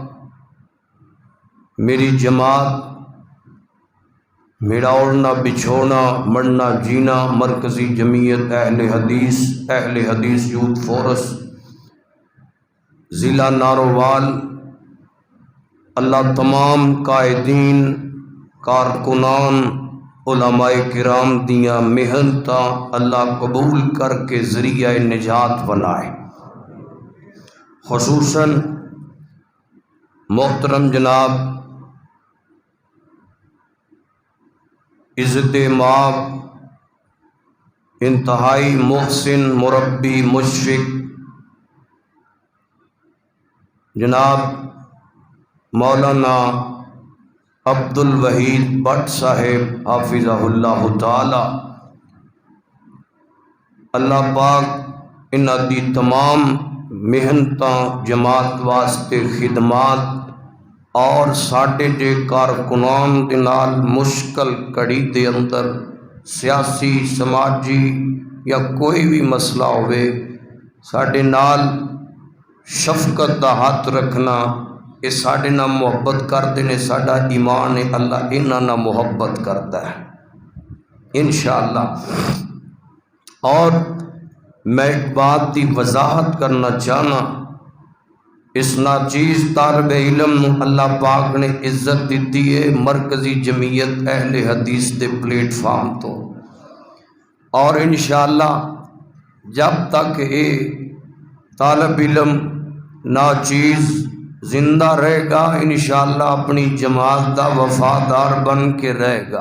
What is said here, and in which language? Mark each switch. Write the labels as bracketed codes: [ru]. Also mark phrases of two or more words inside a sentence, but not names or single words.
[ur] میری جماعت، میرا اڑنا بچھونا مرنا جینا مرکزی جمعیت اہل حدیث یوتھ فورس ضلع نارووال، اللہ تمام قائدین، کارکنان، [pa] علماء کرام دیاں محنتاں [ur] اللہ قبول کر کے ذریعہ نجات بنائے۔ خصوصاً محترم جناب عزت مآب، انتہائی محسن مربی مشفق جناب مولانا عبد الوحید بٹ صاحب حافظہ اللہ تعالی، [pa] اللہ پاک انہاں دی تمام محنتاں، جماعت واسطے خدمات اور ساڈے جے کارکنان دے نال مشکل کڑی دے اندر سیاسی، سماجی یا کوئی بھی مسئلہ ہوئے ساڈے نال شفقت دا ہاتھ رکھنا، یہ ساڈے نال محبت کردے نے، ساڈا ایمان ہے اللہ انہاں نال محبت کردا ہے انشاءاللہ۔ اور میں ایک بات دی وضاحت کرنا چاہنا، اس ناچیز طالب علم نو اللہ پاک نے عزت دیتی ہے مرکزی جمعیت اہل حدیث دے پلیٹ فارم تو، [ur] اور انشاءاللہ جب تک یہ طالب علم ناچیز زندہ رہے گا انشاءاللہ اپنی [pa] جماعت دا وفادار بن کے رہے گا۔